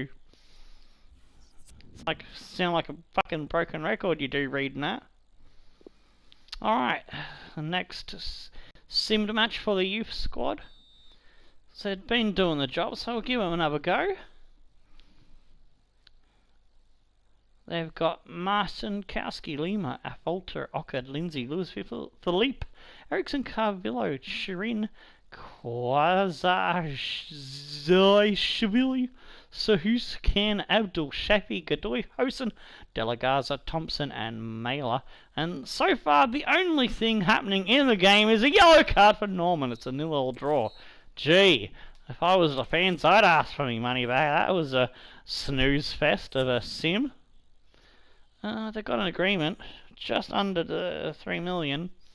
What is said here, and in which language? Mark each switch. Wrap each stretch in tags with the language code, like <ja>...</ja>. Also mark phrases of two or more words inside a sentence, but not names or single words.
<en>It's like sound like a fucking broken record you do reading that. Alright, the next simmed match for the youth squad. So they've been doing the job, so we'll give them another go. They've got Martin, Kowski, Lima, Affolter, Ockard, Lindsay, Lewis, Philippe, Ericsson, Carvillo, Shirin, Kwazashvili, Sahus, Khan, Abdul, Shafi, Godoy, Hosen, Delagaza, Thompson, and Mailer. And so far, the only thing happening in the game is a yellow card for Norman. It's a 0-0 draw. Gee, if I was the fans, I'd ask for me money back. That was a snooze fest of a sim. They've got an agreement just under the 3 million.</en>